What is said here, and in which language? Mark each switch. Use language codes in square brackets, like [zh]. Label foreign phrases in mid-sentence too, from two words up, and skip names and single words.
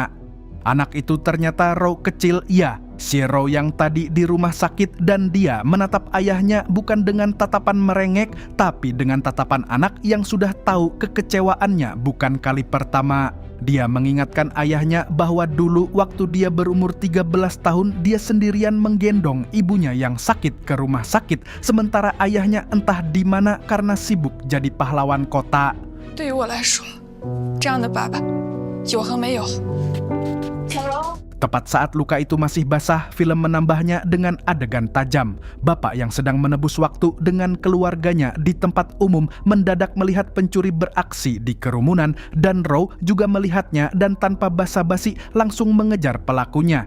[id] Anak itu ternyata Row kecil, ya, si Row yang tadi di rumah sakit, dan dia menatap ayahnya bukan dengan tatapan merengek, tapi dengan tatapan anak yang sudah tahu kekecewaannya bukan kali pertama. Dia mengingatkan ayahnya bahwa dulu waktu dia berumur 13 tahun, dia sendirian menggendong ibunya yang sakit ke rumah sakit, sementara ayahnya entah di mana karena sibuk jadi pahlawan kota. [zh] 对于我来说，这样的爸爸有和没有。 [id] Tepat saat luka itu masih basah, film menambahnya dengan adegan tajam. Bapak yang sedang menebus waktu dengan keluarganya di tempat umum mendadak melihat pencuri beraksi di kerumunan dan Row juga melihatnya dan tanpa basa-basi langsung mengejar pelakunya.